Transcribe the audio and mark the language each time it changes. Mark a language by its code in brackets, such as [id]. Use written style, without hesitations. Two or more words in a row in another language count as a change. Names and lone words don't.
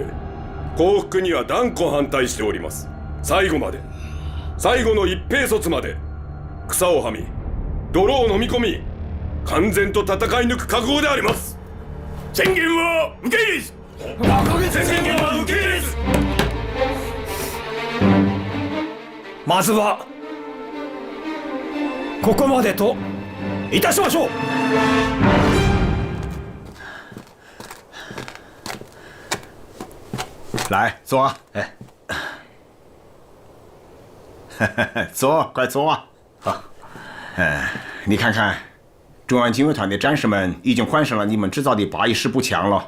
[ja] 降伏には断固反対しております。最後まで、最後の一兵卒まで草をはみ泥を飲み込み完全と戦い抜く覚悟であります。宣言は受け入れず。宣言は受け入れず。まずはここまでといたしましょう。 [zh] 来，坐啊！哎，坐，快坐。好。你看看，中央警卫团的战士们已经换上了你们制造的814步枪了。